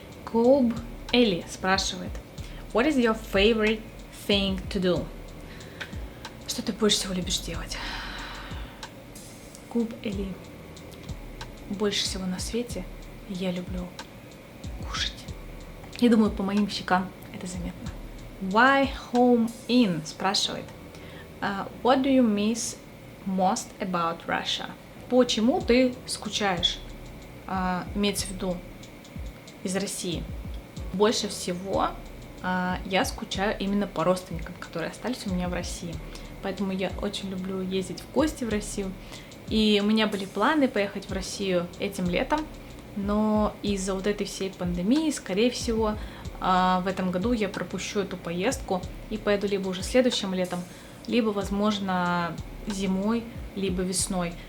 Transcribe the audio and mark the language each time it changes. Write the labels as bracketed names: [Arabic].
[English] Куб Эли [Russian] спрашивает: [English] What is your favorite thing to do? [Russian] Что ты больше всего любишь делать? Куб Эли. Больше всего на свете я люблю кушать. Я думаю, по моим щекам это заметно. [English] Why home in [Russian] спрашивает: [English] What do you miss most about Russia? [Russian] Почему ты скучаешь? Имеется в виду из России. Больше всего я скучаю именно по родственникам, которые остались у меня в России. Поэтому я очень люблю ездить в гости в Россию. И у меня были планы поехать в Россию этим летом, но из-за вот этой всей пандемии, скорее всего, в этом году я пропущу эту поездку и поеду либо уже следующим летом, либо, возможно, зимой, либо весной.